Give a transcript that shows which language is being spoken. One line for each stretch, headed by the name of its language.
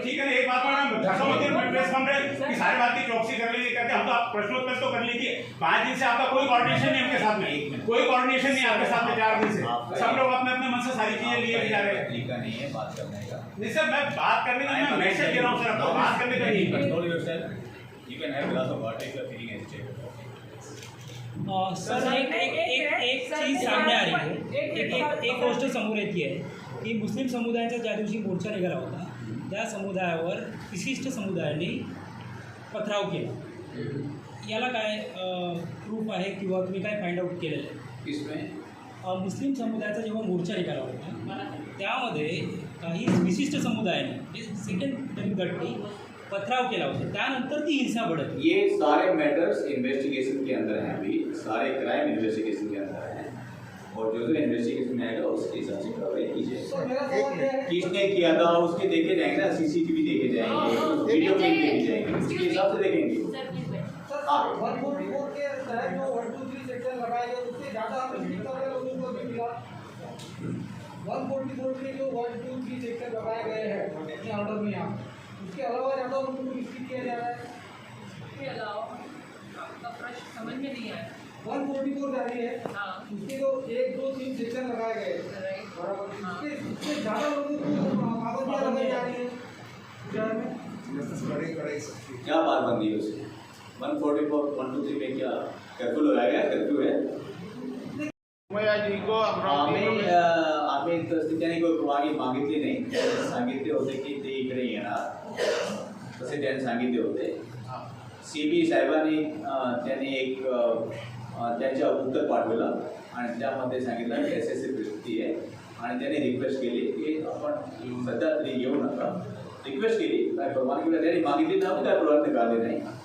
Hindi: ठीक है ना, एक बात मैडम धक्का मत दीजिए प्रेस कॉन्फ्रेंस की सारी बात की चौकसी कर लीजिए कहते हम तो आप प्रश्नोत्तर तो कर लीजिए। 5 दिन से आपका कोई कोऑर्डिनेशन नहीं हमके साथ में, कोई कोऑर्डिनेशन नहीं आपके साथ में 4 दिन से। सब लोग अपने अपने मन से सारी चीजें लिए जा रहे हैं। तरीका नहीं है बात करने का। नहीं सर, मैं बात करने का मैं मैसेज दे रहा हूँ सर, आपको बात करने का नहीं।
English: Control yourself. You can have glass of water if you are feeling agitated.
Hindi: Sir एक चीज सामने आ रही
Marathi: आहे, एक गोष्ट समोर येते आहे की मुस्लिम समुदायाचा ज्या दिवशी मोर्चा निघाला होता त्या समुदायावर विशिष्ट समुदायाने पथराव केला, याला काय प्रूफ आहे किंवा तुम्ही काय फाइंड आउट केलेलं आहे?
Hindi: इसमें
Marathi: मुस्लिम समुदायाचा जेव्हा मोर्चा निघाला होता त्यामध्ये काही विशिष्ट समुदायाने सेकंड गटनी पथराव केला होता, त्यानंतर ती हिंसा बढ़त।
Hindi: ये सारे मैटर्स इन्वेस्टिगेशन के अंदर हैं, अभी सारे क्राइम इन्वेस्टिगेशन के अंदर हैं, और जो इन्वेस्टिगेशन में आएगा उसके हिसाब से कार्रवाई की जाएगी। किसने किया था उसके देखे जाएंगे ना, सीसीटीवी देखे जाएंगे, वीडियो क्लिप देखे जाएंगे, उसके हिसाब से देखेंगे। सर 144 के तहत जो 1 2 3 सेक्शन लगाए गए उससे ज़्यादा पीड़ित लोगों को भी मिला। 144 के जो 1 2 3 सेक्शन लगाए गए हैं अपने ऑर्डर में यहाँ, उसके अलावा ज़्यादा उनको रिस्ट्रिक्ट किया जा रहा है। इसके अलावा आपका प्रश्न समझ में नहीं आया। 144 जारी है, उसके जो 1 2 3 सेक्शन लगाए गए राइट, उससे ज़्यादा लोगों को पाबंदियाँ लगाई जा रही है शहर में। क्या पाबंदी है उसमें? 144 1 2 3 में क्या कर्फ्यू लगाया गया? कर्फ्यू है। जी को
Marathi: आम्ही तसं त्याने काही परवानगी मागितली नाही, सांगितले होते की ते इकडे येणार, तसे त्याने सांगितले होते। CB साहेबांनी त्यांनी एक त्यांच्या उत्तर पाठवलं आणि त्यामध्ये सांगितलं की अशी परिस्थिती आहे, आणि त्यांनी रिक्वेस्ट केली की आपण सध्या तरी येऊ नका, रिक्वेस्ट केली, काय परवानगी त्यांनी मागितली नव्हती, काय परवानगी काढली नाही।